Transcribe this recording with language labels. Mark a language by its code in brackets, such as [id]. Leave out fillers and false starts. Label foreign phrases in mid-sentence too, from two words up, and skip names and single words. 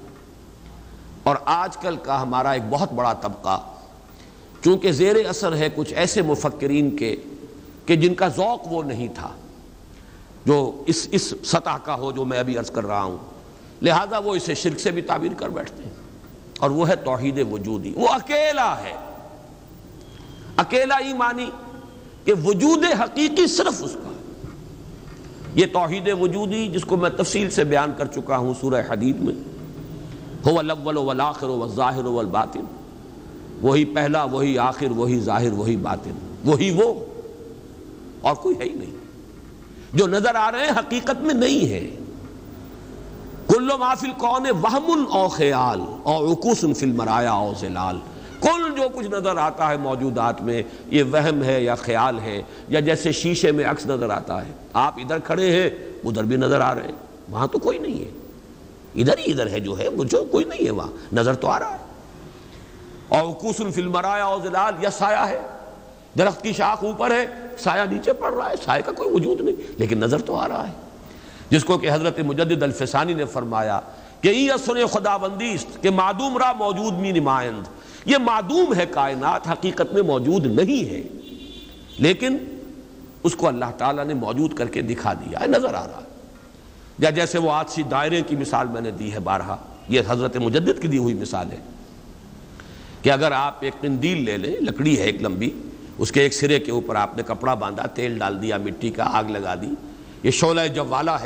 [ur] اور آج کل کا ہمارا ایک بہت بڑا طبقہ چونکہ زیر اثر ہے کچھ ایسے مفکرین کے کہ جن کا ذوق وہ نہیں تھا جو اس سطح کا ہو جو میں ابھی عرض کر رہا ہوں، لہذا وہ اسے شرک سے بھی تعبیر کر بیٹھتے ہیں. اور وہ ہے توحید وجودی. وہ اکیلا ہے. اکیلا ایمانی کہ وجود حقیقی صرف اس کا. یہ توحید وجودی جس کو میں تفصیل سے بیان کر چکا ہوں سورہ حدید میں، [ar] هو الاول والآخر والظاہر والباطن، [ur] وہی پہلا وہی آخر وہی ظاہر وہی باطن، وہی وہ اور کوئی ہے ہی نہیں. جو نظر آ رہے ہیں حقیقت میں نہیں ہے. [ar] کل ما فی الکون وہم او خیال او عکوس فی المرایا او ظلال. [ur] کل جو کچھ نظر آتا ہے موجودات میں یہ وہم ہے یا خیال ہے، یا جیسے شیشے میں عکس نظر آتا ہے. آپ ادھر کھڑے ہیں ادھر بھی نظر آ رہے ہیں، وہاں تو کوئی نہیں ہے. ادھر ہی ادھر ہے جو ہے، جو کوئی نہیں ہے وہاں نظر تو آ رہا ہے. اور [ar] عکوس فی المرایا او ظلال، [ur] یا سایہ ہے، درخت کی شاخ اوپر ہے سایہ نیچے پڑ رہا ہے، سایہ کا کوئی وجود نہیں لیکن نظر تو آ رہا ہے. جس کو کہ حضرت مجدد الفسانی نے فرمایا کہ [fa] ای اثر خداوندی است کہ معدوم را موجود می نمائند. [ur] یہ معدوم ہے کائنات، حقیقت میں موجود نہیں ہے، لیکن اس کو اللہ تعالیٰ نے موجود کر کے دکھا دیا ہے، نظر آ رہا ہے. یا جیسے وہ آتشی دائرے کی مثال میں نے دی ہے بارہا، یہ حضرت مجدد کی دی ہوئی مثال ہے کہ اگر آپ ایک قندیل لے لیں، لکڑی ہے ایک لمبی، اس کے ایک سرے کے اوپر آپ نے کپڑا باندھا، تیل ڈال دیا، مٹی کا آگ لگا دی، یہ شعلہ جوالا ہے.